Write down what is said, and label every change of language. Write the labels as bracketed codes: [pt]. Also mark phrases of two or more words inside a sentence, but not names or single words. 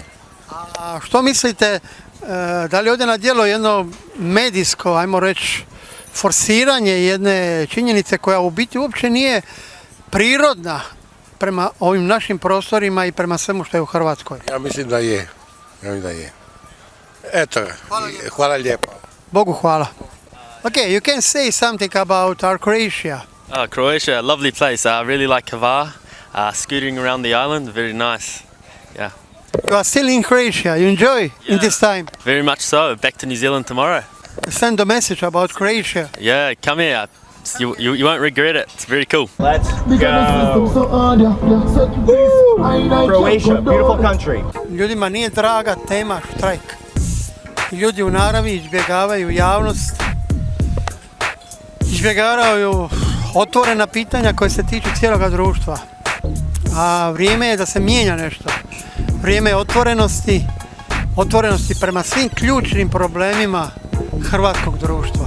[hr] A što mislite, da li ovdje na djelo jedno medijsko, ajmo reći, forsiranje jedne činjenice koja u biti uopće nije prirodna prema ovim našim prostorima i prema svemu što je u Hrvatskoj? Ja mislim da je. Eto, hvala lijepo. Bogu hvala. [en] Okay, you can say something about our Croatia. Croatia, a lovely place. I really like Hvar. Scooting around the island, very nice. Yeah. You are still in Croatia, you enjoy in this time? Very much so. Back to New Zealand tomorrow. Send a message about Croatia. Yeah, come here. You won't regret it. It's very cool. Let's go. Croatia, beautiful country. [hr] Ljudima nije draga tema štrajk. Ljudi u naravi izbjegavaju javnost, izbjegavaju otvorena pitanja koje se tiču cijeloga društva. A vrijeme je da se mijenja nešto. Vrijeme je otvorenosti prema svim ključnim problemima hrvatskog društva.